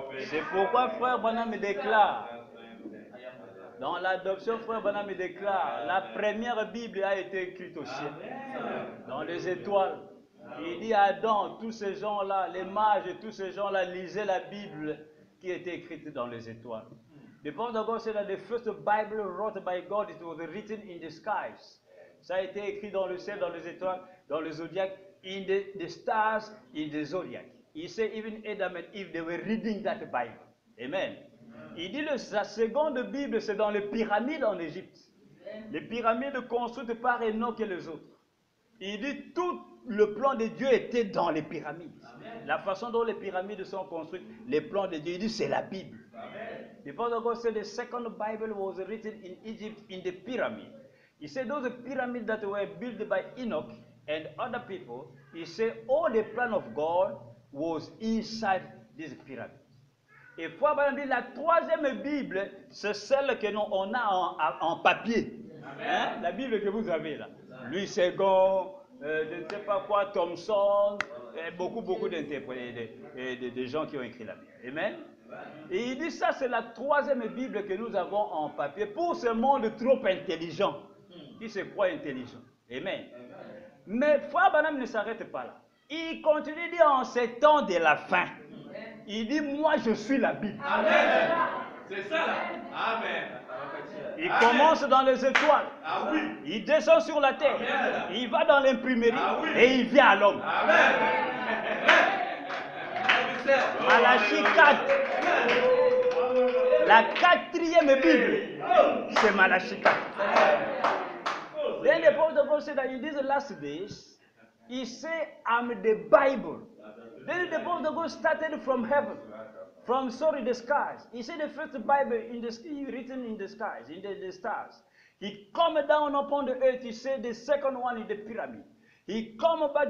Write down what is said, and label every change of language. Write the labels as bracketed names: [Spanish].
[French] C'est pourquoi Frère Branham déclare, dans l'adoption, Frère Branham déclare, la première Bible a été écrite au ciel, dans les étoiles. Il dit à Adam, tous ces gens-là, les mages et tous ces gens-là lisaient la Bible qui était écrite dans les étoiles. [English] The Prophet of God said that the first Bible wrote by God, it was written in the skies. [French] Ça a été écrit dans le ciel, dans les étoiles, dans le zodiac, [English] in the stars, in the zodiac. He said even Adam and Eve, they were reading that Bible. Amen. [French] Il dit la seconde Bible, c'est dans les pyramides en Égypte. Les pyramides construites par Enoch et les autres. Il dit tout le plan de Dieu était dans les pyramides. Amen. La façon dont les pyramides sont construites, les plans de Dieu, il dit c'est la Bible. [English] The Prophet of God said the second Bible was written in Egypt in the pyramid. He said those pyramids that were built by Enoch and other people, he said all the plan of God was inside this pyramid. [French] Et Frère Branham dit, la troisième Bible, c'est celle que on a en papier. Hein? La Bible que vous avez là. Louis II, je ne sais pas quoi, Thomson, beaucoup d'interprètes, de gens qui ont écrit la Bible. Amen. Et il dit ça, c'est la troisième Bible que nous avons en papier pour ce monde trop intelligent, qui se croit intelligent. Amen. Mais Frère Branham ne s'arrête pas là. Il continue de dire en ces temps de la fin. Il dit, moi je suis la Bible. Amen. C'est ça là. Amen. Il commence dans les étoiles. Ah oui. Il descend sur la terre. Amen. Il va dans l'imprimerie. Ah oui. Et il vient à l'homme. Amen. Malachie 4. La quatrième Bible, c'est Malachie 4. [English] Then the Apostle Paul said that in these last days, he said, I'm the Bible. Then the Apostle Paul started from heaven. The skies. He said the first Bible in the written in the skies, in the stars. He come down upon the earth. He said the second one is the pyramid. He come back.